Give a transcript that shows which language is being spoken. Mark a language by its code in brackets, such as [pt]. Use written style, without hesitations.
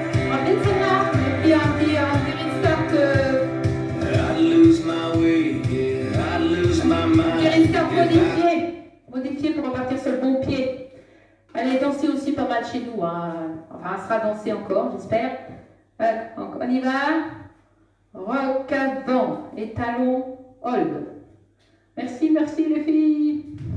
[fr] On vient de celle-là. Et puis, un petit restart... [en] I'd lose my way, yeah, I'd lose my mind. [fr] Petit restart modifié pour repartir sur le bon pied. Elle est dansée aussi pas mal chez nous. Hein. Enfin, elle sera dansée encore, j'espère. Donc, on y va. Rock avant et talon hold. Merci les filles.